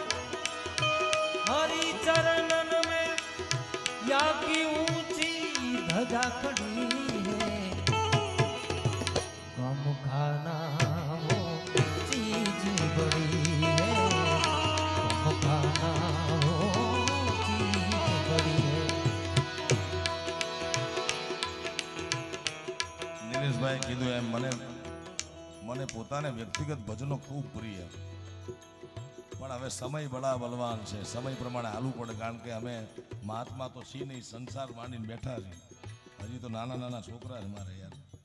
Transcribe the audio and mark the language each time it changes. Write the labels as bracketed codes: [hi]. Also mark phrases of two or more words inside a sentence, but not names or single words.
[hi] हरि चरणन में याकी ऊंची ध्वजा खड़ी है गम खाना वो चीज बड़ी है गम खाना वो चीज बड़ी है [gu] નિલેશભાઈ કીધું એમ મને પોતાને વ્યક્તિગત ભજનો ખૂબ પ્રિય પણ હવે [hi] समय बड़ा बलवान [gu] છે સમય પ્રમાણે હાલવું પડે કારણ કે અમે મહાત્મા તો છીએ નહીં સંસાર માંડીને બેઠા છીએ હજી તો નાના નાના છોકરા છે મારે યાર